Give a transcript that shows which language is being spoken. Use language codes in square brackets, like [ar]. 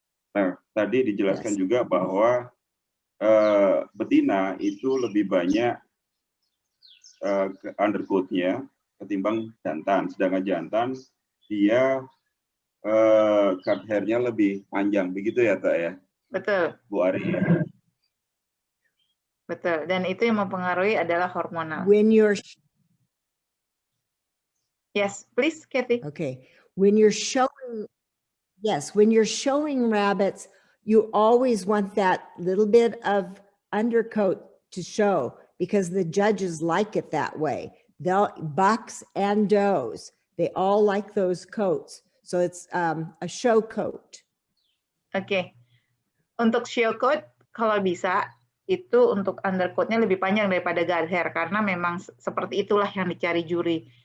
[id] Nah, tadi dijelaskan juga bahwa betina itu lebih banyak undercoat-nya ketimbang jantan, sedangkan jantan dia guard hair-nya lebih panjang, begitu ya, Tak ya? Betul. Bu Ari. Betul, dan itu yang mempengaruhi adalah hormonal. [en] When you're Yes, please, Cathy. okay, when you're showing, yes, when you're showing rabbits, you always want that little bit of undercoat to show because the judges like it that way. They'll bucks and does, they all like those coats. So it's a show coat. [id] Oke. Untuk show coat, kalau bisa, itu untuk undercoat-nya lebih panjang daripada guard hair, karena memang seperti itulah yang dicari juri.